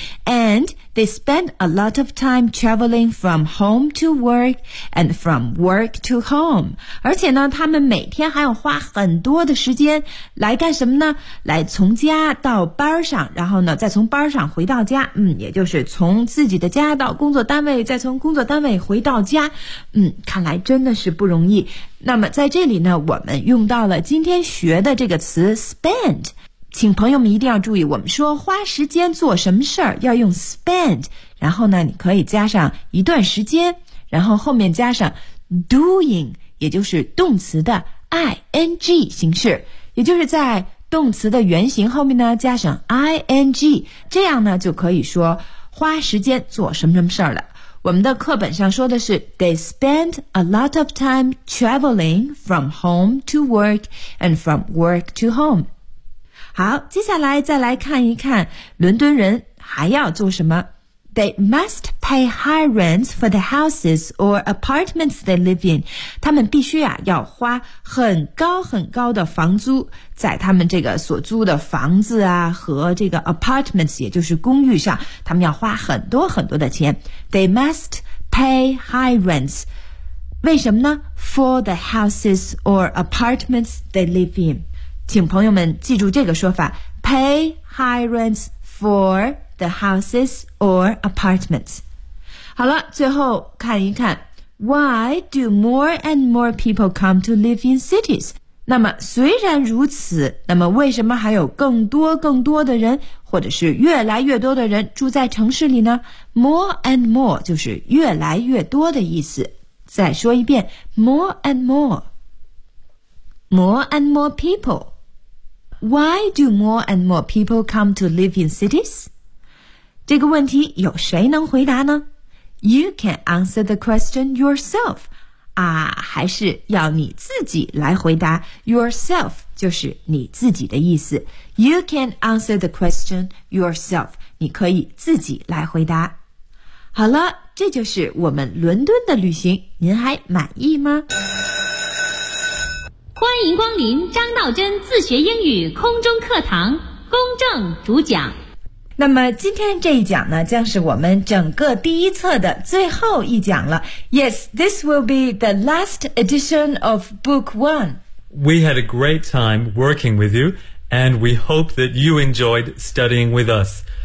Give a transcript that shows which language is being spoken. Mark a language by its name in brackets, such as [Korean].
[English] And they spend a lot of time traveling from home to work and from work to home. [Chinese] 而且呢，他们每天还要花很多的时间来干什么呢？来从家到班上，然后呢，再从班上回到家。也就是从自己的家到工作单位，再从工作单位回到家。看来真的是不容易。那么在这里呢，我们用到了今天学的这个词 spend。请朋友们一定要注意，我们说花时间做什么事儿要用 spend， 然后呢你可以加上一段时间，然后后面加上 doing， 也就是动词的 ing 形式，也就是在动词的原型后面呢加上 ing， 这样呢就可以说花时间做什么什么事儿了。我们的课本上说的是 [English] They spend a lot of time traveling from home to work and from work to home。 [Chinese] 好，接下来再来看一看伦敦人还要做什么。 [English] They must pay high rents for the houses or apartments they live in. [Chinese] 他们必须啊要花很高很高的房租，在他们这个所租的房子啊和这个 apartments， 也就是公寓上，他们要花很多很多的钱。 [English] They must pay high rents. [Chinese] 为什么呢？ [English] For the houses or apartments they live in. [Chinese] 请朋友们记住这个说法， [English] pay high rents for the houses or apartments。 [Chinese] 好了，最后看一看 [English] why do more and more people come to live in cities。 [Chinese] 那么虽然如此，那么为什么还有更多更多的人，或者是越来越多的人住在城市里呢？ more and more 就是越来越多的意思。再说一遍， [English] more and more， more and more peopleWhy do more and more people come to live in cities? [Chinese] 这个问题有谁能回答呢？ [English] You can answer the question yourself. [Chinese] 啊，还是要你自己来回答。 [English] Yourself [Chinese] 就是你自己的意思。 [English] You can answer the question yourself. [Chinese] 你可以自己来回答。好了，这就是我们伦敦的旅行，您还满意吗？欢迎光临张道真自学英语空中课堂，公正主讲。那么今天这一讲呢，将是我们整个第一册的最后一讲了。 [English] Yes, this will be the last edition of book one. We had a great time working with you, and we hope that you enjoyed studying with us.